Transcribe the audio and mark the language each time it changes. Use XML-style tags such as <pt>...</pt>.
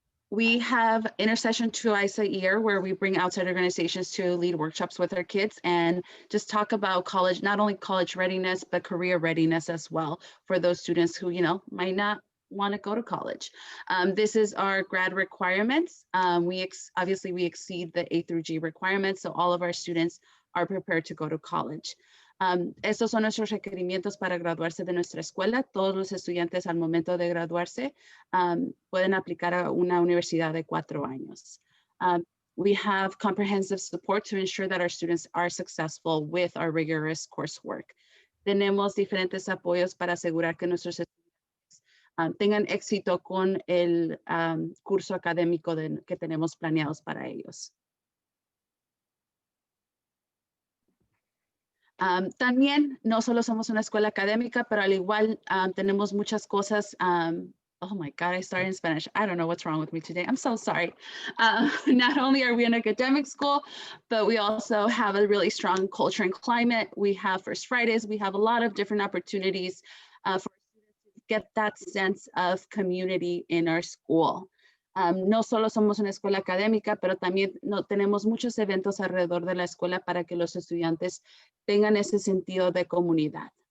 <en>We have Intercession twice a year where we bring outside organizations to lead workshops with our kids and just talk about college, not only college readiness, but career readiness as well for those students who, might not want to go to college. This is our grad requirements. Obviously we exceed the A through G requirements, so all of our students are prepared to go to college.</en> <es>Estos son nuestros requerimientos para graduarse de nuestra escuela. Todos los estudiantes al momento de graduarse pueden aplicar a una universidad de 4 años.</es> <en>We have comprehensive support to ensure that our students are successful with our rigorous coursework.</en> <es>Tenemos diferentes apoyos para asegurar que nuestros estudiantes tengan éxito con el curso académico que tenemos planeados para ellos. También no solo somos una escuela académica, pero al igual tenemos muchas cosas.</es> <en>Oh my God, I started in Spanish. I don't know what's wrong with me today. I'm so sorry. Not only are we an academic school, but we also have a really strong culture and climate. We have First Fridays. We have a lot of different opportunities for students to get that sense of community in our school.</en> <es>No solo somos una escuela académica, pero también tenemos muchos eventos alrededor de la escuela para que los estudiantes tengan ese sentido de comunidad.</es>